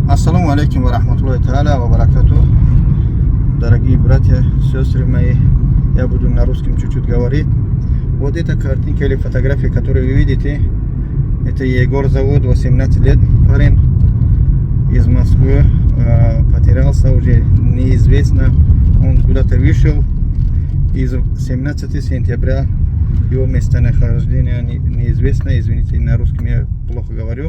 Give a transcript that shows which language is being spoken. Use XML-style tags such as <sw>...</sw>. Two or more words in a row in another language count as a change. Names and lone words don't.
<ar>السلام عليكم ورحمة الله تعالى وبركاته.</ar> <ru>Дорогие братья, сестры мои, я буду на русском чуть-чуть говорить. Вот эта картинка или фотография, которую вы видите, это Егор зовут, 18 лет, парень из Москвы, потерялся уже неизвестно, он куда-то вышел, из 17 сентября его местонахождение неизвестно, извините, на русском я плохо говорю.</ru>